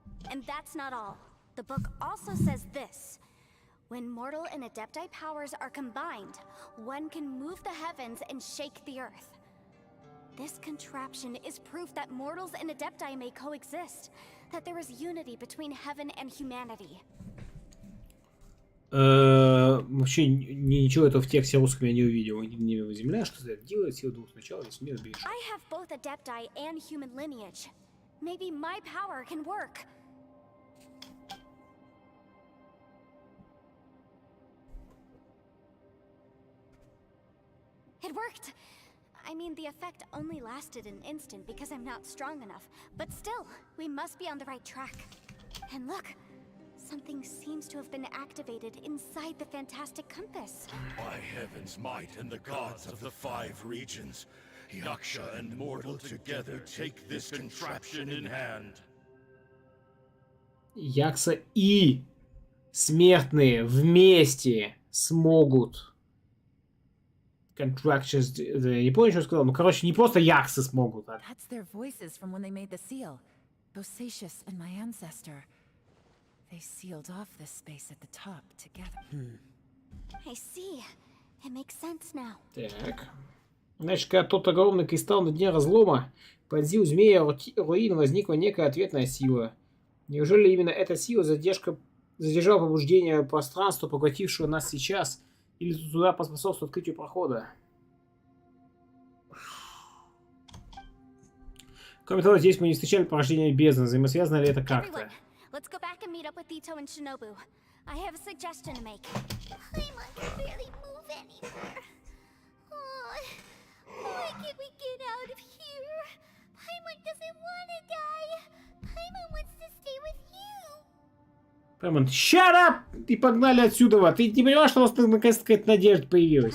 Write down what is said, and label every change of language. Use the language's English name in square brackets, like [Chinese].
[English] And that's not all. The book also says this. When mortal and Adepti powers are combined, one can move the heavens and shake the earth. This contraption is proof that mortals and Adepti may coexist, that there is unity between heaven and humanity. [Russian] Вообще ничего этого в тексте русском я не увидел. Небо земля, что это делает, сила двух начал, весь мир бежит. [English] I have both Adepti and human lineage. Maybe my power can work. It worked! I mean, the effect only lasted an instant because I'm not strong enough. But still, we must be on the right track. And look, something seems to have been activated inside the fantastic compass. By heaven's might and the gods of the 5 regions, Yaksha and mortal together take this contraption in hand. [Russian] Якса и смертные вместе смогут. [English] Contractions... [Russian] Я не помню, что я сказал. Ну, короче, не просто яксы смогут. А... [English] That's their voices from when they made the seal. Bosacius and my ancestor. They sealed off this space at the top together. I see. It makes sense now. [Russian] Так. Значит, когда тот огромный кристалл на дне разлома поразил змея руин, возникла некая ответная сила. Неужели именно эта сила задержала побуждение пространства, поглотившего нас сейчас, или туда поспособствовать открытию прохода? Кроме того, здесь мы не встречали порождение бездны. Взаимосвязано ли это как-то? [English] Let's go back and meet up with Ito and Shinobu. I have a suggestion to make. Paimon can barely move anymore. Oh, why can't we get out of here? Paimon doesn't want to die. Paimon wants to stay with you. Paimon, shut up! [Russian] И погнали отсюда. Ты не понимаешь, что у нас наконец-то какая-то надежда появилась?